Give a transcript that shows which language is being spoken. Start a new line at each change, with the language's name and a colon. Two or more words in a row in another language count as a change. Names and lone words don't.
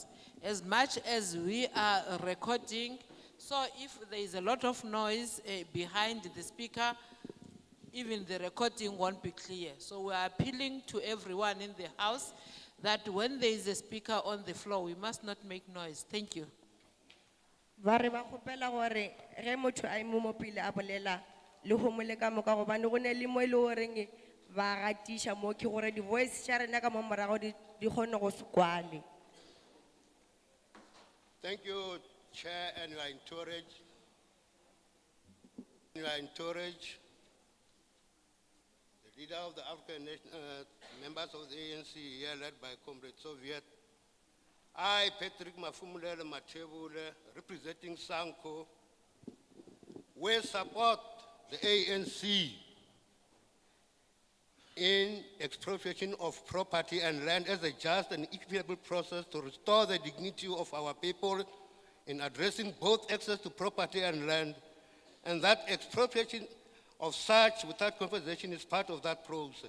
English: As much as we are recording, so if there is a lot of noise behind the speaker, even the recording won't be clear. So we are appealing to everyone in the House that when there is a speaker on the floor, we must not make noise. Thank you.
Northern Sotho: ba re ba kgopela gore ge motho a imo mo pele a bolela le homole ka moka gobane go ne le mo e le goreng ba gatiša mo ke gore di-voice tša rena ka mo morago di kgone go se kwale.
English: Thank you, Chair, and you are encouraged. The leader of the African members of the ANC here, led by Comrade Soviet. I, Patrick Mafumulele Matebule, representing Sanko, will support the ANC in expropriation of property and land as a just and equitable process to restore the dignity of our people in addressing both access to property and land, and that expropriation of such without compensation is part of that process.